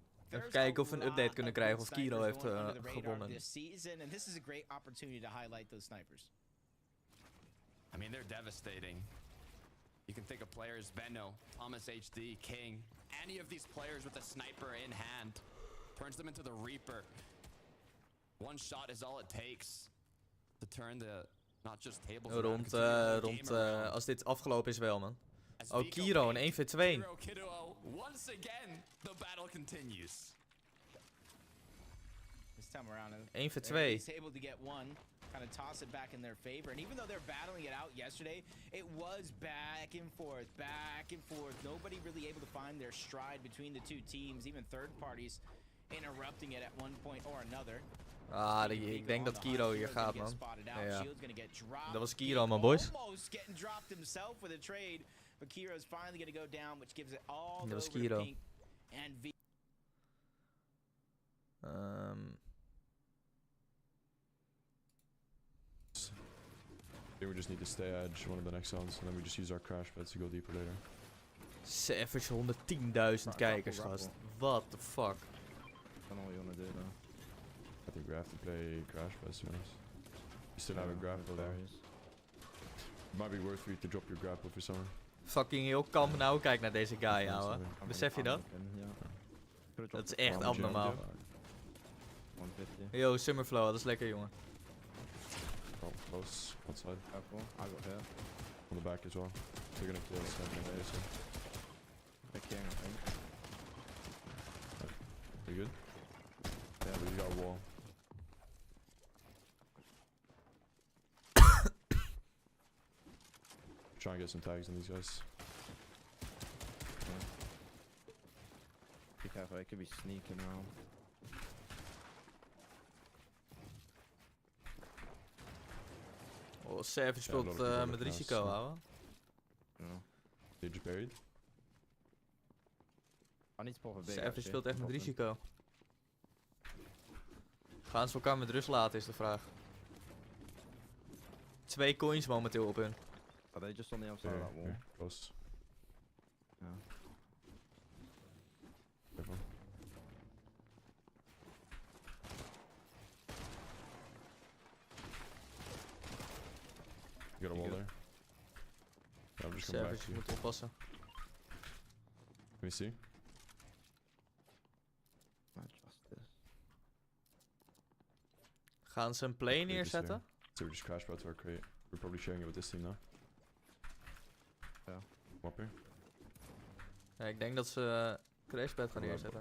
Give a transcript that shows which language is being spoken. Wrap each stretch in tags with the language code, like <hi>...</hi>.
<nl>Even kijken of we een update kunnen krijgen of Kiro heeft gewonnen.</nl> <en>This season, and this is a great opportunity to highlight those snipers. I mean, they're devastating. You can think of players, Benno, Thomas HD, King, any of these players with a sniper in hand. Turns them into the Reaper. One shot is all it takes to turn the, not just tables around,</en> <nl>Rond als dit afgelopen is wel, man. Oh, Kiro, een 1v2.</nl> <en>Kiddo, once again, the battle continues. This time around, 1v2. he's able to get one, kind of toss it back in their favor. And even though they're battling it out yesterday, it was back and forth, back and forth. Nobody really able to find their stride between the two teams, even third parties interrupting it at one point or another.</en> <nl>Ah, ik denk dat Kiro hier gaat, man. Ja. Dat was Kiro, man, boys.</nl> <en>Almost getting dropped himself with a trade, but Kiro's finally going to go down, which gives it all</en> <nl>Dat was</nl> <en>over to Kiro. Pink and V. I think we just need to stay edge one of the next zones, and then we just use our crash pads to go deeper later.</en> <nl>Savage 110.000 kijkers, gast.</nl> <en>What the fuck? I don't know what you wanna do though. I think we have to play crash pads, to be honest. You still have a grapple there. It might be worth for you to drop your grapple for someone.</en> <nl>Fucking heel kamp nou, kijk naar deze guy, ouwe. Besef je dat? Dat is echt abnormaal. 150. Yo, Summerflow, dat is lekker, jongen.</nl> <en>Oh, close. Outside. Careful. I got hit. On the back as well. They're gonna kill us anyway, so. Big king, I think. You good? Yeah, but you got a wall. Try and get some tags on these guys. Be careful, they could be sneaking around.</en> <nl>Oh, Savage speelt met risico, ouwe.</nl> <en>Yeah. They just buried. I need to pop a big.</en> <nl>Savage speelt echt met risico. Gaan ze elkaar met rust laten, is de vraag. 2 coins momenteel op hun.</nl> <en>Are they just on the outside of that wall? Here, close. Yeah. Careful. You got a wall there? Yeah, I'm just coming back Savage, to</en> <nl>je</nl> <en>you.</en> <nl>moet oppassen.</nl> <en>Can you see?</en> <nl>Gaan ze een play neerzetten?</nl> <en>So we just crash out to our crate. We're probably sharing it with this team now. Yeah. Come up here.</en> <nl>Ja, ik denk dat ze crashpad gaan neerzetten.</nl>